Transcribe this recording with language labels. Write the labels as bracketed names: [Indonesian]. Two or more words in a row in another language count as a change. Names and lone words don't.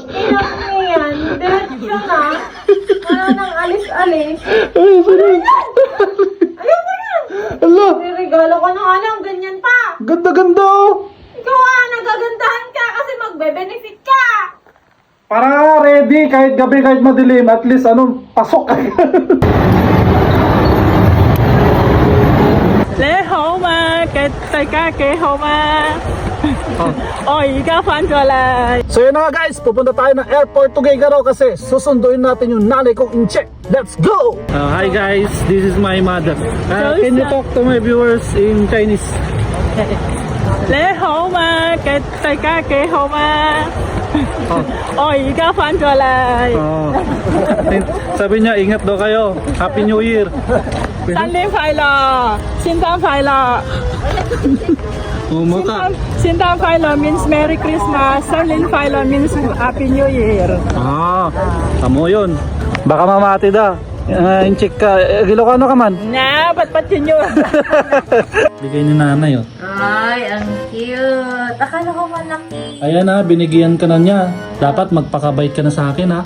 [Filipino] Iyak mo yan. Diretso na. Wala nang alis-alis. Ay, sarap. Ayoko yan. Ala, Regalo ko na alam, ganyan pa. ganda-ganda. Ikaw nagagandahan ka kasi magbe-benefit ka. Para ready, kahit gabi, kahit madilim, at least pasok ka. [Cantonese] 你好嗎？大家幾好嗎？我而家返咗嚟。 [Filipino] So yun na nga guys, pupunta tayo ng airport Tuguegarao kasi susunduin natin yung nanay kong in-check. [English] Let's go! Hi guys, this is my mother. Can you talk to my viewers in Chinese? [Cantonese] 你好嗎？大家幾好嗎？我而家返咗嚟。 [Filipino] Sabi niya, ingat daw kayo. [English] Happy New Year. [Cantonese] 新年快樂，聖誕快樂。 [English] 聖誕快樂 means Merry Christmas. 新年快樂 means Happy New Year. [Filipino] Tamo yun. Baka mamati da. In-check ka. Ilocano ka man? Na, ba't yun yun? Bigay ni nanay oh. Ay, ang cute. Akala ko malaki. Ayan ha, binigyan ka na niya. Dapat magpakabait ka na sa akin ha.